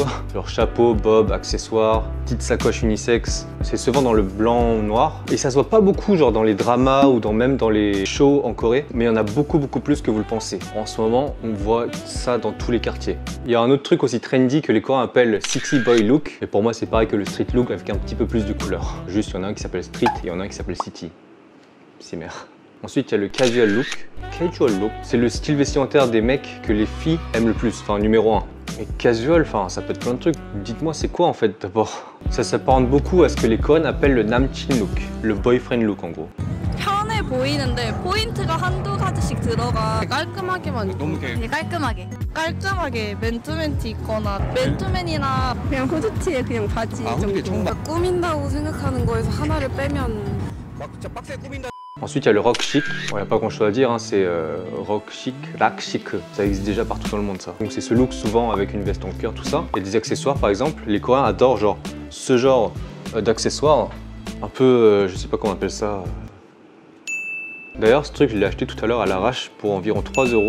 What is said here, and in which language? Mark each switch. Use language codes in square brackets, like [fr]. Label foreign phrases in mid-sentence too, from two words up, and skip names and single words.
[fr] Genre chapeau, bob, accessoires, petite sacoche unisexe. C'est souvent dans le blanc ou noir. Et ça se voit pas beaucoup genre dans les dramas ou même dans les shows en Corée. Mais il y en a beaucoup plus que vous le pensez. En ce moment on voit ça dans tous les quartiers. Il y a un autre truc aussi trendy que les Coréens appellent [en] city boy look. [fr] Et pour moi c'est pareil que le [en] street look [fr] avec un petit peu plus de couleur. Juste il y en a un qui s'appelle street. Il y en a un qui s'appelle City. C'est mère. Ensuite, il y a le [en] casual look. Casual look, [fr] c'est le style vestimentaire des mecs que les filles aiment le plus, enfin numéro 1. Et casual, enfin ça peut être plein de trucs. Dites-moi c'est quoi en fait d'abord? Ça s'apparente beaucoup à ce que les Coréens appellent le namchin look, le [en] boyfriend look [fr] en gros. [ko] 편해 보이는데 포인트가 한두 가지씩 들어가 깔끔하게만 입고 그냥 깔끔하게 맨투맨티 입거나 맨투맨이나 그냥 후드티에 그냥 바지 정도 꾸민다고 생각하는 거에서 하나를 빼면 막 진짜 빡세게 꾸민다. [fr] Ensuite, il y a le rock chic. Il n'y a pas grand chose à dire, hein. C'est rock chic, rack chic. Ça existe déjà partout dans le monde, ça. Donc, c'est ce look souvent avec une veste en cuir, tout ça. Et des accessoires, par exemple. Les Coréens adorent genre ce genre d'accessoires. Un peu, je sais pas comment on appelle ça. D'ailleurs, ce truc, je l'ai acheté tout à l'heure à l'arrache pour environ 3 €.